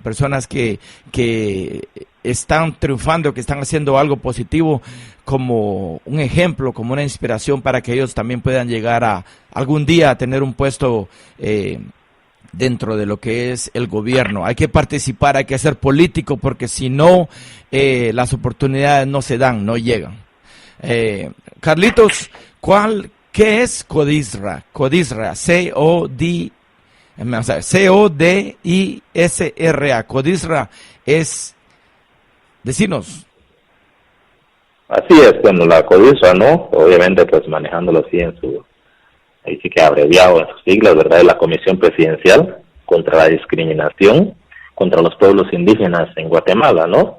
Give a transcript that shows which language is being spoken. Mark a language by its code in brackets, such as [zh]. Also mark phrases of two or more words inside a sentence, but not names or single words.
[es] Personas que están triunfando, que están haciendo algo positivo, como un ejemplo, como una inspiración para que ellos también puedan llegar a algún día a tener un puesto dentro de lo que es el gobierno. Hay que participar, hay que ser político, porque si no, las oportunidades no se dan, no llegan. Carlitos, ¿qué es Codisra? Codisra, C-O-D-I-S-R-A. Codisra es, decinos. Así es, bueno, la CODISRA, ¿no? Obviamente, pues manejándolo así ahí sí que abreviado en sus siglas, ¿verdad? Es la Comisión Presidencial contra la Discriminación contra los Pueblos Indígenas en Guatemala, ¿no?